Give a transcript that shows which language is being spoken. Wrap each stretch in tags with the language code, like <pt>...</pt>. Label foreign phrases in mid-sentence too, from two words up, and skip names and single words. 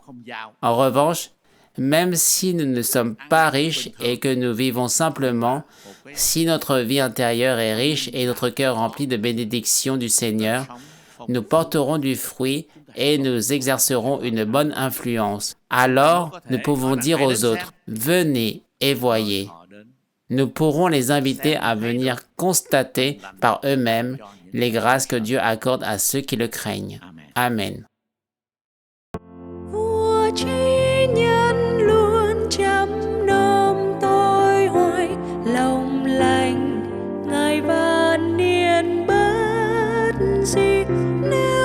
<fr>En revanche, même si nous ne sommes pas riches et que nous vivons simplement, si notre vie intérieure est riche et notre cœur rempli de bénédictions du Seigneur, nous porterons du fruit et nous exercerons une bonne influence. Alors, nous pouvons dire aux autres, « Venez, et voyez.</fr> <vi>họ đến</vi> <fr>Nous pourrons les inviter à venir constater par eux-mêmes les grâces que Dieu accorde à ceux qui le craignent. Amen.</fr> <vi>Vua trí nhân luôn chăm nom tôi hoài, lòng lành Ngài vạn niên bất diệt.</vi>